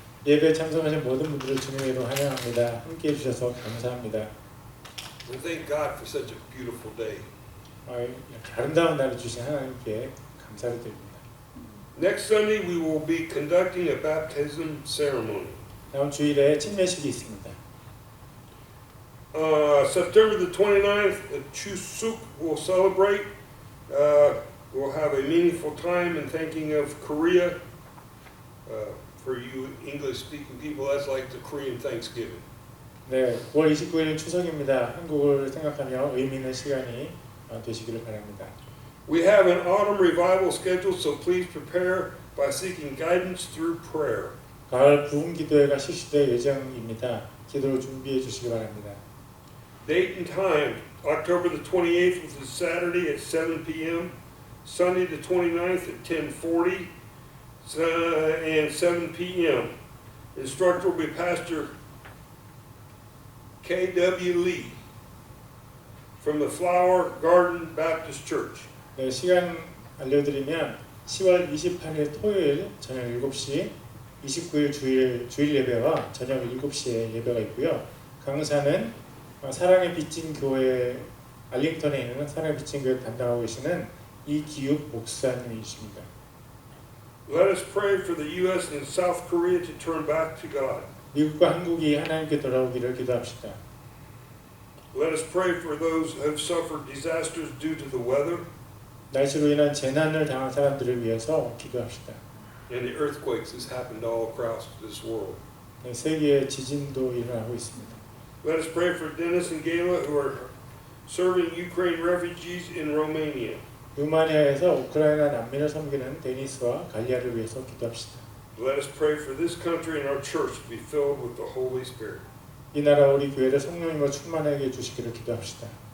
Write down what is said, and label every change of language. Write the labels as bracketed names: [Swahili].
[Korean] 예배에 참석하신 모든 분들을 주님의 이름으로 환영합니다. 함께해 주셔서 감사합니다. [English] We thank God for such a beautiful day. [Korean] 이렇게 아름다운 날을 주신 하나님께 감사를 드립니다. [English] Next Sunday we will be conducting a baptism ceremony. [Korean] 다음 주일에 침례식이 있습니다. [English] September the 29th, Chuseok will celebrate. We'll have a meaningful time in thinking of Korea. For you English-speaking people, that's like the Korean Thanksgiving. [Korean] 네, 9월 29일은 추석입니다. 한국을 생각하며 의미 있는 시간이 되시기를 바랍니다. [English] We have an autumn revival scheduled, so please prepare by seeking guidance through prayer. [Korean] 가을 부흥 기도회가 실시될 예정입니다. 기도를 준비해 주시기 바랍니다. [English] Date and time, October the 28th, which is Saturday at 7 p.m., Sunday the 29th at 10:40, and 7 p.m. Instructor will be Pastor K.W. Lee from the Flower Garden Baptist Church. [Korean] 네, 시간 알려드리면 10월 28일 토요일 저녁 7시, 29일 주일 예배와 저녁 7시에 예배가 있고요. 강사는 사랑의 빚진 교회 알링턴에 있는 사랑의 빚진 교회 담당하고 계시는 이기욱 목사님이십니다. [English] Let us pray for the U.S. and South Korea to turn back to God. [Korean] 미국과 한국이 하나님께 돌아오기를 기도합시다. [English] Let us pray for those who have suffered disasters due to the weather. [Korean] 날씨로 인한 재난을 당한 사람들을 위해서 기도합시다. [English] And the earthquakes has happened all across this world. [Korean] 네, 세계에 지진도 일어나고 있습니다. [English] Let us pray for Dennis and Gayla who are serving Ukraine refugees in Romania. [Korean] 루마니아에서 우크라이나 난민을 섬기는 데니스와 갈리아를 위해서 기도합시다. [English] Let us pray for this country and our church to be filled with the Holy Spirit. [Korean] 이 나라 우리 교회를 성령님과 충만하게 해주시기를 기도합시다.